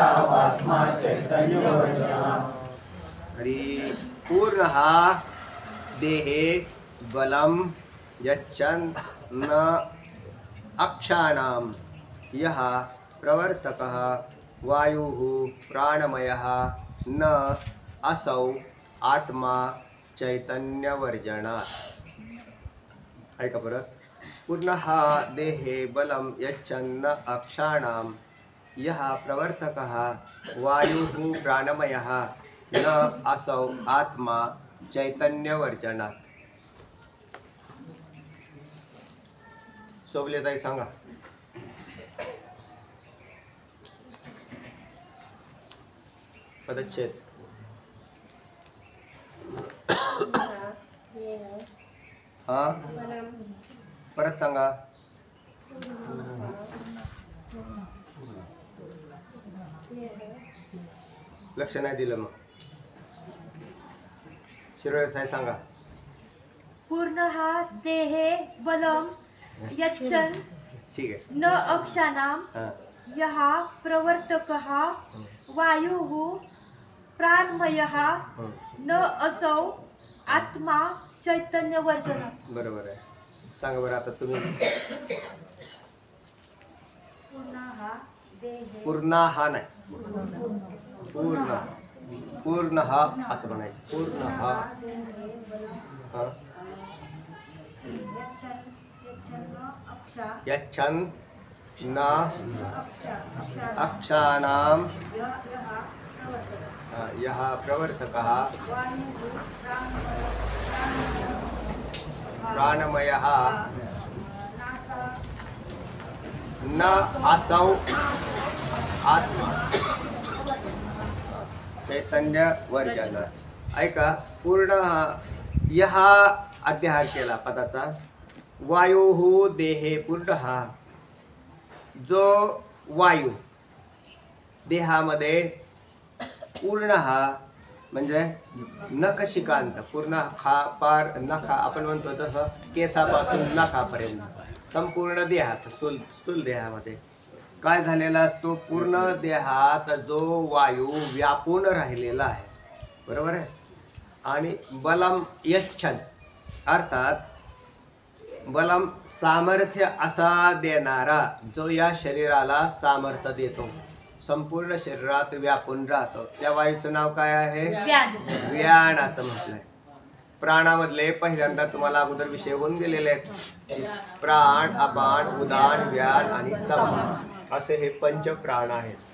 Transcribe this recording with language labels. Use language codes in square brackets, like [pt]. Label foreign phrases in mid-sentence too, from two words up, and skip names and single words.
[sa] हरि पूर्णः देहे बलं यच्छन् न अक्षाणां यः प्रवर्तकः वायुः प्राणमयः न असौ आत्मा चैतन्यवर्जनात्. [mr] ऐका परत. [sa] पूर्णः देहे बलं यच्छन् न अक्षाणां यः प्रवर्तकः वायुः प्राणमयः न असौ आत्मा चैतन्यवर्जनात्. [mr] सोबलेताई सांगा. पदच्छेद. हा परत सांगा. लक्ष नाही दिलं मग. शिरोळे सांगा. [sa] पूर्णः देहे बलं यच्छन् [mr] ठीक आहे. [sa] न अक्षाणां [mr] हा [sa] यः प्रवर्तकः वायुः प्राणमयः न असौ आत्मा चैतन्यवर्जनात्. [mr] बरोबर आहे. सांगा बरं आता तुम्ही. पूर्ण हा नाही, पूर्ण पूर्ण हा असं म्हणायचं. [sa] पूर्ण हा यच्छन् न अक्षाणां यः प्रवर्तकः प्राणमयः न असौ आत्मा चैतन्य वर्जन. ऐका. [mr] पूर्ण यह अध्याहार केला पदाचा. [sa] वायुः देहे पूर्णः, [mr] जो वायू देहामध्ये पूर्ण म्हणजे नखशिकांत पूर्ण हा पार नखा आपण म्हणतो तसं केसापासून नखापर्यंत संपूर्ण देहात स्थूल देहामध्ये काय झालेला असतो. पूर्ण देहात जो वायू व्यापून राहिलेला आहे. बरोबर आहे. आणि [sa] बलम यच्छन् [mr] अर्थात बलम सामर्थ्य असा देणारा, जो या शरीराला सामर्थ्य देतो, संपूर्ण शरीरात व्यापून राहतो, त्या वायूचं नाव काय आहे. व्यान असं म्हटलंय. प्राणामधले पहिल्यांदा तुम्हाला अगोदर विषय होऊन गेलेले आहेत. प्राण, अपान, उदान, व्यान आणि समान असे हे पंचप्राण आहेत.